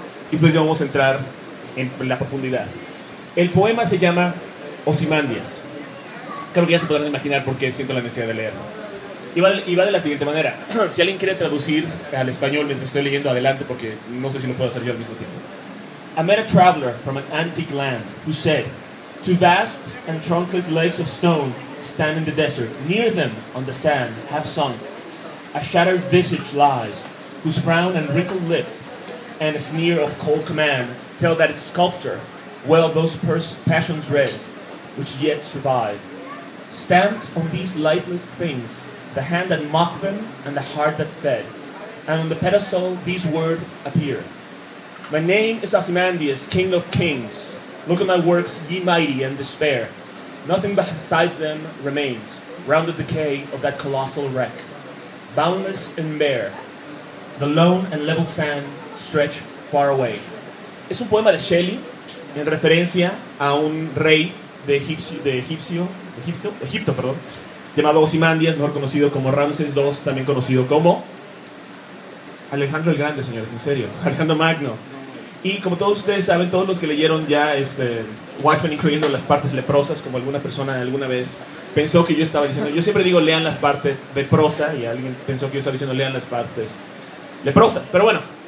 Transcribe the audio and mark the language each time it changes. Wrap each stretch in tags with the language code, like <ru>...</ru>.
<es>Y después ya vamos a entrar en la profundidad. El poema se llama Ozymandias. Creo que ya se podrán imaginar por qué siento la necesidad de leerlo. Y va de la siguiente manera. Si alguien quiere traducir al español mientras estoy leyendo, adelante, porque no sé si lo puedo hacer yo al mismo tiempo.</es> <en>I met a traveler from an antique land who said, two vast and trunkless legs of stone stand in the desert. Near them, on the sand, have sunk. A shattered visage lies, whose frown and wrinkled lip and a sneer of cold command tell that its sculptor, well those passions red, which yet survive. Stamped on these lifeless things, the hand that mocked them and the heart that fed. And on the pedestal, these words appear. My name is Ozymandias, King of Kings. Look at my works, ye mighty, and despair. Nothing beside them remains, round the decay of that colossal wreck. Boundless and bare, The lone and level sand stretch far away.</en> <es>Es un poema de Shelley en referencia a un rey de Egipto, llamado Ozymandias, mejor conocido como Ramses II, también conocido como Alejandro el Grande, señores, en serio, Alejandro Magno. Y como todos ustedes saben, todos los que leyeron ya Watchmen, incluyendo las partes leprosas, como alguna persona alguna vez pensó que yo estaba diciendo, yo siempre digo lean las partes de prosa, y alguien pensó que yo estaba diciendo lean las partes leprosas, pero bueno,</es>